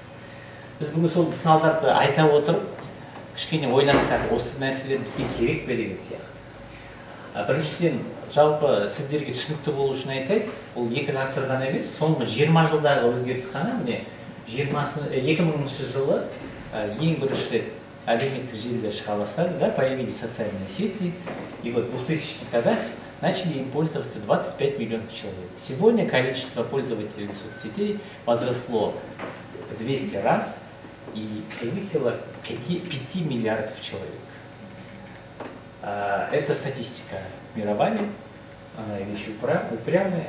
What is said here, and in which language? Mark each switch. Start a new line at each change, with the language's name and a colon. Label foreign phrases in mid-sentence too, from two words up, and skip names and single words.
Kazakh: Біз бүгін сол мысалдарды айта отырып, кішкене ойлансақ, осы нәрселер бізге керек пе деген сияқты. Біріншіден, жалпы сіздерге түсінікті болу үшін айтайық, ол 2 ғасыр ғана емес, соңғы 20 жылдағы өзгеріс қана, міне 2000 жылы ең бірінші рет әлеуметтік желілер шыға бастады, да,
Russian: появились социальные сети, и вот в 2000-х годах начали им пользоваться 25 миллионов человек. Сегодня количество пользователей соцсетей возросло в 200 раз и превысило 5 миллиардов человек. Это статистика мировая, она вещь упрямая.